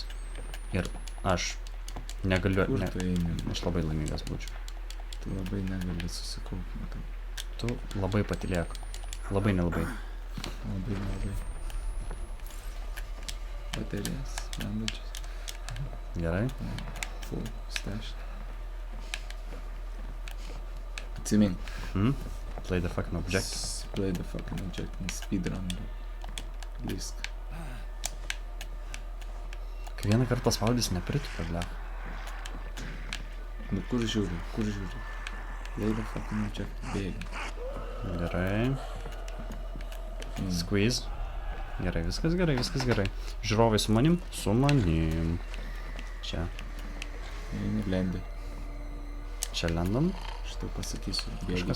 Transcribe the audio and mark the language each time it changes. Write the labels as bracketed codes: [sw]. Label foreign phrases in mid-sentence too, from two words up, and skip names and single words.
[lt] Ir aš negaliu, Kur tu eini? aš labai laimingas būčiau. Tu labai negali susikaupti, matau. Tu labai patylėk. Labai nelabai. Labai nelabai. Baterijas, nedačias. Gerai. [en] Full stash. Atsimink. Play the fucking object. Play the fucking object and speedrun. [lt] Lisk. Kai vieną kartą paspaudys, nepritupia, ble. Nu kur žiūri? [en] Play the fucking object. [lt] Bėgi. Gerai. Squeeze. Gerai, viskas gerai. Žiūrovai su manim? Su manim. Čia. Eini lendi. Čia lendam. Aš tau pasakysiu. Bėgi Kažkas